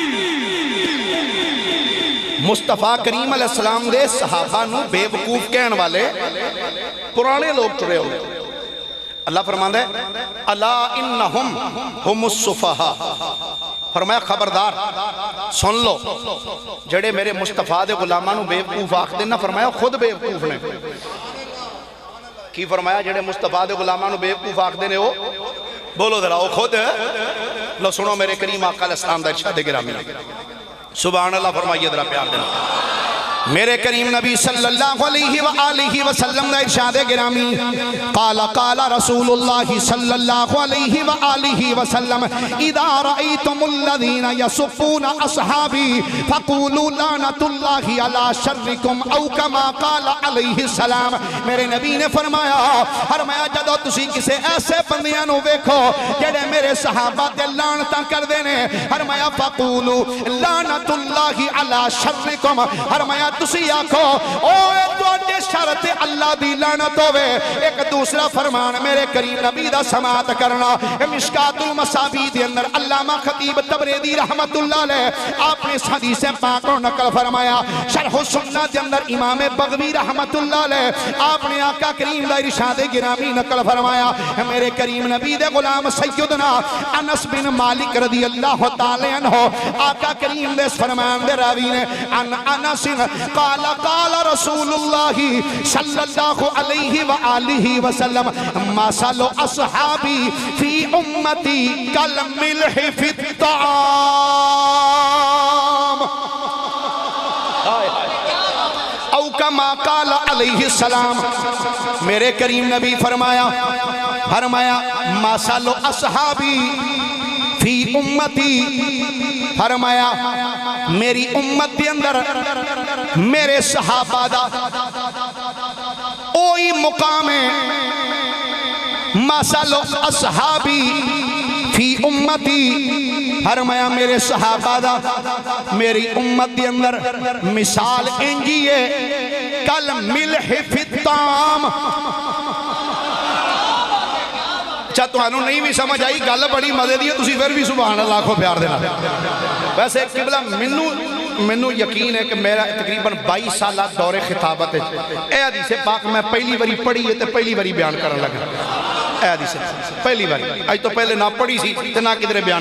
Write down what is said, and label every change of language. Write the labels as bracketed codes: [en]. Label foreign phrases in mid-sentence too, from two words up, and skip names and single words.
[pa] مصطفیٰ کریم [ar] علیہ السلام [pa] دے صحابہ نو بے وقوف کہن والے پرانے لوگ ٹرے ہوئے اللہ فرماندہ ہے [ar] الا انہم ہم السفہاء [pa] فرمایا خبردار سن لو جڑے میرے مصطفیٰ دے غلامہ نو بے وقوف آخ دینا فرمایا خود بے وقوف نے کی فرمایا جڑے مصطفیٰ دے غلامہ نو بے وقوف آخ دینے ہو بولو ذرا وہ خود لو سنو میرے کریم آقا [ar] علیہ السلام [pa] دا ارشاد گرامی [ar] سبحان اللہ [pa] فرمائیے ذرا پیار دینا میرے کریم نبی [ar] صلی اللہ علیہ وآلہ وسلم [pa] دا ارشاد گرامی [ar] قال رسول اللہ صلی اللہ علیہ وآلہ وسلم اذا رأیتم الذین یسفون اصحابی فقولوا لعنت اللہ علی شرکم او کما قال علیہ السلام [pa] میرے نبی نے فرمایا جدو تسی کسے ایسے بندیاں نو ویکھو جڑے میرے صحابہ دے لعنتاں کر دینے فرمایا [ar] فقولوا لعنت اللہ علی [pa] شرکم فرمایا تسی آکھو اوے تواڈے شر تے اللہ دی لعنت ہوے ایک دوسرا فرمان میرے کریم نبی دا سماعت کرنا مشکات المصابیح دے اندر علامہ خطیب تبریزی [ar] رحمت اللہ علیہ [ur] آپ نے اس حدیث پاک کو نقل فرمایا [pa] شرح السنہ دے اندر امام بغوی [ar] رحمت اللہ علیہ [pa] آپ نے آقا کریم دا ارشاد گرامی نقل فرمایا میرے کریم نبی دے غلام سیدنا انس بن مالک [ar] رضی اللہ تعالی عنہ [pa] آقا کریم دے اس فرمان دے راوی نے [ar] ان انس قال قال رسول اللہ صلی اللہ علیہ وآلہ وسلم مثل اصحابی فی امتی کالملح فی الطعام او کما قال علیہ السلام [pa] میرے کریم نبی فرمایا [ar] مثل اصحابی فی امتی [pa] فرمایا میری امت کے اندر میرے صحابہ دا اوہی مقام ہے [ar] مثل اصحابی فی امتی [pa] فرمایا میرے صحابہ دا میری امت کے اندر مثال انجی ہے [ar] کل ملح فی الطعام [pa] اچھا تو انہوں نہیں بھی سمجھ آئی گل بڑی مزے دی ہے تسی پھر بھی سبحان اللہ کو پیار دینا ویسے قبلہ منو یقین ہے کہ میرا تقریباً 22 سالہ دور خطابت ہے اے حدیث پاک میں پہلی باری پڑھی ہے تے پہلی باری بیان کرنے لگا اے حدیث پہلی باری آج تو پہلے نہ پڑھی سی تے نہ کدھر بیان